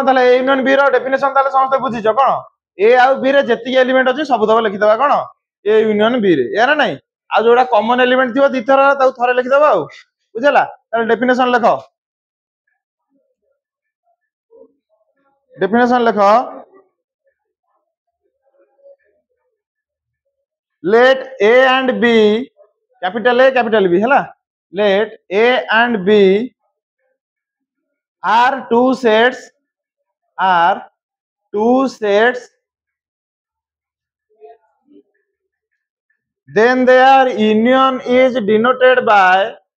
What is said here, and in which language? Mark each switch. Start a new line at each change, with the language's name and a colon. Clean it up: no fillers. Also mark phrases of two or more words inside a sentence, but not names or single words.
Odia: ତାହେଲେ
English: A union B
Odia: ର ଡେଫିନେସନ ତାହେଲେ ସମସ୍ତେ ବୁଝିଛ କଣ? ଏ ଆଉ ବି ରେ ଯେତିକି ଏଲିମେଣ୍ଟ ଅଛି ସବୁ ତକ ଲେଖିଦବା କଣ
English: A union B
Odia: ରେ, ଏୟା ନା ନାଇଁ? ଆଉ ଯୋଉଟା
English: common element
Odia: ଥିବ ଦିଥର ତାକୁ ଥରେ ଲେଖିଦବା ଆଉ, ବୁଝିଲା? ତାହେଲେ ଡେଫିନେସନ ଲେଖ, ଡେଫିନେସନ ଲେଖ।
English: let a and b, capital A capital B ହେଲା, let a and b are two sets, then their union is denoted by,